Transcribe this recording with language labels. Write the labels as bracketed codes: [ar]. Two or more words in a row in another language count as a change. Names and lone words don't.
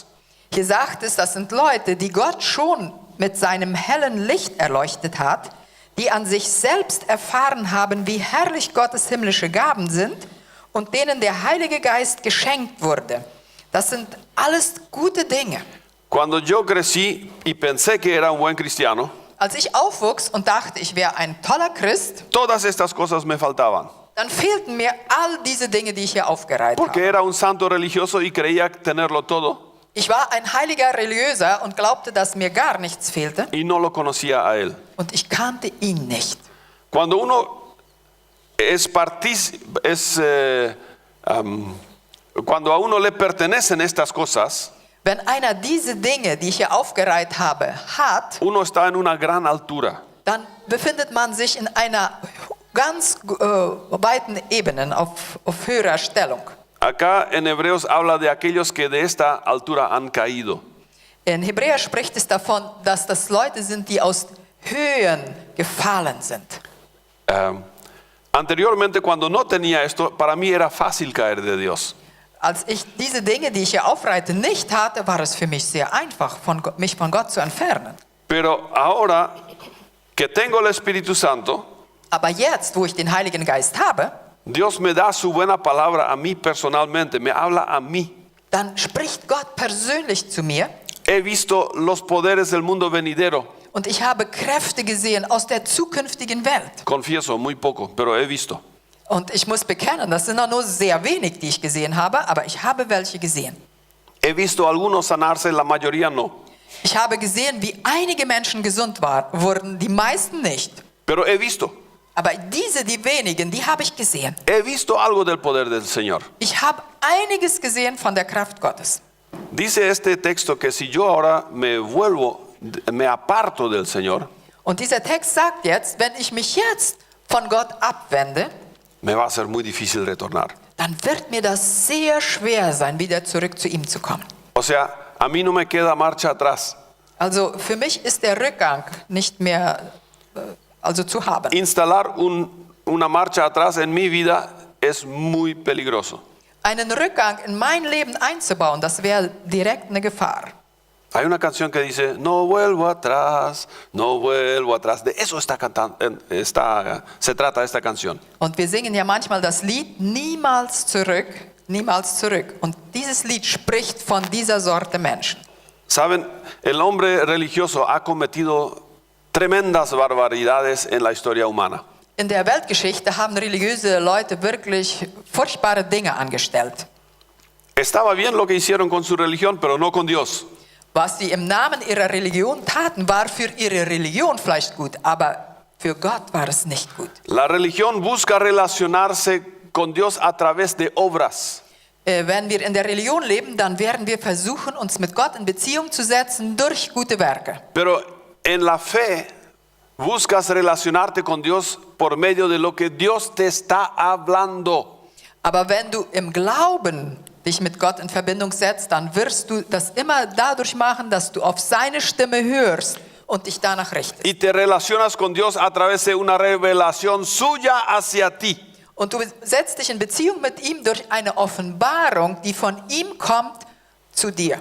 [de] Hier sagt es, das sind Leute, die Gott schon mit seinem hellen Licht erleuchtet hat, die an sich selbst erfahren haben, wie herrlich Gottes himmlische Gaben sind und denen der Heilige Geist geschenkt wurde. Das sind alles gute Dinge. [es] Cuando yo crecí y pensé que era un buen cristiano, [de] Als ich aufwuchs und dachte, ich wäre ein toller Christ, [es] todas estas cosas me faltaban. [de] dann fehlten mir all diese Dinge, die ich hier aufgereiht [es] Porque [de] habe. [es] era un santo religioso y creía tenerlo todo [de] Ich war ein heiliger Religiöser und glaubte, dass mir gar nichts fehlte [es] y no lo conocía a Él. [de] und ich kannte ihn nicht. [es] Cuando uno cuando a uno le pertenecen estas cosas, [de] Wenn einer diese Dinge, die ich hier aufgereiht habe, hat, [es] uno está en una gran altura. [de] dann befindet man sich in einer ganz weiten Ebene, auf höherer Stellung. [es] Acá en Hebreos habla de aquellos que de esta altura han caído. [de] In Hebräer spricht es davon, dass das Leute sind, die aus Höhen gefallen sind. [es] Anteriormente, cuando no tenía esto, para mí era fácil caer de Dios. [de] Als ich diese Dinge, die ich hier aufreite, nicht hatte, war es für mich sehr einfach, mich von Gott zu entfernen. [es] Pero ahora que tengo el Espíritu Santo, [de] Aber jetzt, wo ich den Heiligen Geist habe, [es] Dios me da su buena palabra a mí personalmente, me habla a mí. [de] dann spricht Gott persönlich zu mir [es] He visto los poderes del mundo venidero. [de] und ich habe Kräfte gesehen aus der zukünftigen Welt. [es] Confieso, muy poco, pero he visto. [de] Und ich muss bekennen, das sind noch nur sehr wenig, die ich gesehen habe, aber ich habe welche gesehen. [es] He visto algunos sanarse, la mayoría no. [de] Ich habe gesehen, wie einige Menschen gesund wurden, die meisten nicht. [es] Pero he visto. [de] Aber die wenigen, die habe ich gesehen. [es] He visto algo del poder del Señor. [de] Ich habe einiges gesehen von der Kraft Gottes. [es] Dice este texto que si yo ahora me aparto del Señor, [de] Und dieser Text sagt jetzt, wenn ich mich jetzt von Gott abwende, [es] me va a ser muy difícil retornar. [de] dann wird mir das sehr schwer sein, wieder zurück zu ihm zu kommen. [es] O sea, a mí no me queda marcha atrás. [de] Also für mich ist der Rückgang nicht mehr also zu haben. [es] Instalar una marcha atrás en mi vida es muy peligroso. [de] Einen Rückgang in mein Leben einzubauen, das wäre direkt eine Gefahr. [es] Hay una canción que dice, no vuelvo atrás, no vuelvo atrás. De eso se trata esta canción. [de] Und wir singen ja manchmal das Lied Niemals zurück, niemals zurück. Und dieses Lied spricht von dieser Sorte Menschen. [es] Saben, el hombre religioso ha cometido tremendas barbaridades en la historia humana. [de] In der Weltgeschichte haben religiöse Leute wirklich furchtbare Dinge angestellt. [es] Estaba bien lo que hicieron con su religión, pero no con Dios. [de] Was sie im Namen ihrer Religion taten, war für ihre Religion vielleicht gut, aber für Gott war es nicht gut. [es] La religión busca relacionarse con Dios a través de obras. [de] Wenn wir in der Religion leben, dann werden wir versuchen, uns mit Gott in Beziehung zu setzen durch gute Werke. [es] Pero en la fe buscas relacionarte con Dios por medio de lo que Dios te está hablando. [de] Aber wenn du im Glauben dich mit Gott in Verbindung setzt, dann wirst du das immer dadurch machen, dass du auf seine Stimme hörst und dich danach richtest. [es] Y te relacionas con Dios a través de una revelación suya hacia ti. [de] Und du setzt dich in Beziehung mit ihm durch eine Offenbarung, die von ihm kommt zu dir.